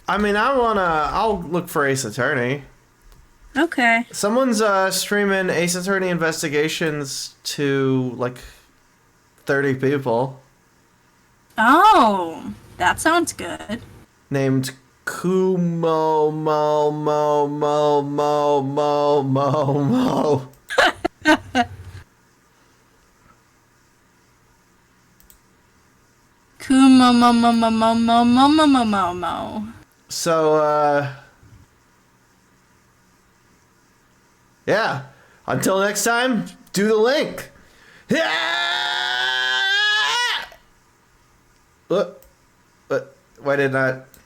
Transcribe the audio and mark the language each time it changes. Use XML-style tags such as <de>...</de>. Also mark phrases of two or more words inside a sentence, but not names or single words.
<en>I mean, I'll look for Ace Attorney. Okay. Someone's streaming Ace Attorney investigations to, like, 30 people. Oh, that sounds good. Named Kumo Mo Mo Mo Mo Mo Mo Mo. Kumo mo mo mo mo mo mo mo mo mo mo. So, yeah. Until next time, do the link. What? Why did not?</en>